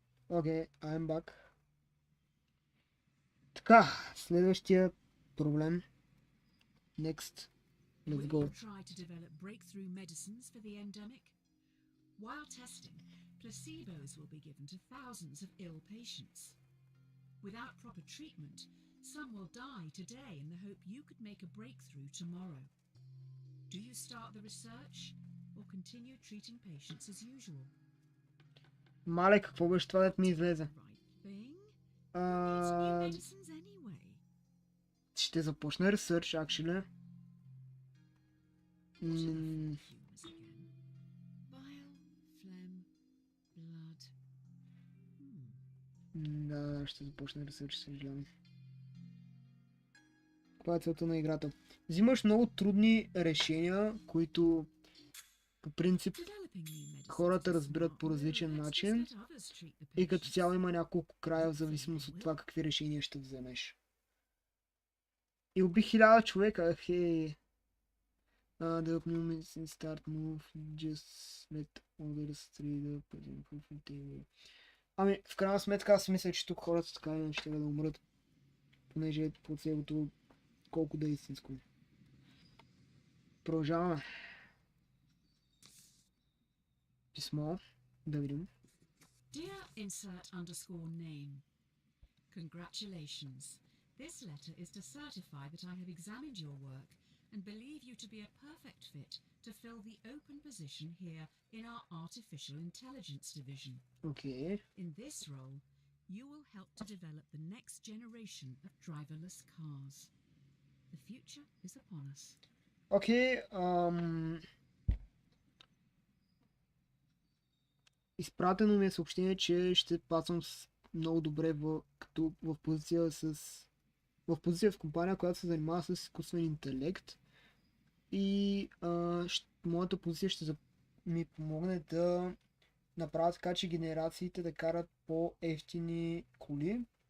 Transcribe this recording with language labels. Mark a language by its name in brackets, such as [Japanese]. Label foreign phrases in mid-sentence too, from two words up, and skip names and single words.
[Bulgarian] Окей, [English] I'm back. [Bulgarian] Така, следващия проблем. [English] Next. Let's Will go. you try to develop breakthrough medicines for the endemic? While testing, placebos will be given to thousands of ill patients. Without proper treatment, some will die today in the hope you could make a breakthrough tomorrow. Do you start the research or continue treating patients as usual? [Bulgarian] Мале, какво беше това, да ми излезе? [English] Right thing? Who needs new [Bulgarian] А, [English] medicines anyway? [Bulgarian] ще започна ресърч, [English] actually. What are the [Bulgarian] М, [English] four humours again? Bile, phlegm, blood. [Bulgarian] Да, ще започна ресърч, съжалявам. Каква е целта на играта? Взимаш много трудни решения, които по принцип [English] Developing new medicines [Bulgarian] хората [English] is [Bulgarian] разбират [English] smart, [Bulgarian] по [English] though [Bulgarian] различен [English] let's just [Bulgarian] начин [English] let others treat the [Bulgarian] и като [English] patients. [Bulgarian] цяло има няколко края в зависимост от това какви решения ще вземеш. И убих 1000 човека, хей. [English] The new medicine start move, just let others three the present proof and table. [Bulgarian] Ами, в крайна сметка аз мисля, че тук хората така иначе ще да умрат, понеже плацебото колко да е истинско. Продължаваме. Писмо. Да видим. [English] Dear insert underscore name. Congratulations. This letter is to certify that I have examined your work and believe you to be a perfect fit to fill the open position here in our artificial intelligence division. [Bulgarian] Окей. [English] In this role, you will help to develop the next generation of driverless cars. The future is upon us. [Bulgarian] Окей. Изпратено ми е съобщение, че ще пасвам много добре в позиция в компания, която се занимава с изкуствен интелект. И моята позиция ще ми помогне да направя така, че генерациите да карат по-евтини коли.